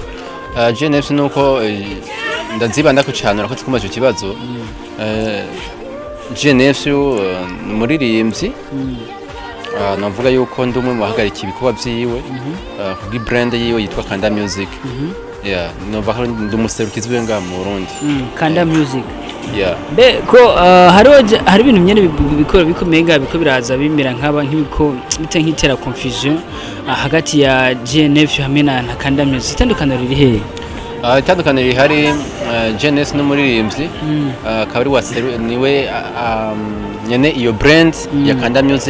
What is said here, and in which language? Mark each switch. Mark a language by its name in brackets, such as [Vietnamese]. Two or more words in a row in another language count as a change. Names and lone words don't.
[Rundi] Gn Nephew nuko ndazibandako cyane urakoze kumaza icyo kibazo. Gn Nephew umuririmbyi navuga yuko ndi umwe mu bahagarika ibikorwa byiwe kuri brand yiwe yitwa Kanda Music. Yeah, navuga ndi umuserukizi we ngaha mu Burundi. Kanda Music. Yeah. Be ko hari ibintu nyene bikomenga biko biraza bimera nk'ibiko bite nk'itera confusion hagati ya Gn Nephew hamwe na Kanda Music. Itandukaniro riri he? Itandukaniro rihari Genes n'umuririmbyi akaba ari waseru niwe nyene iyo brand ya Kanda Music.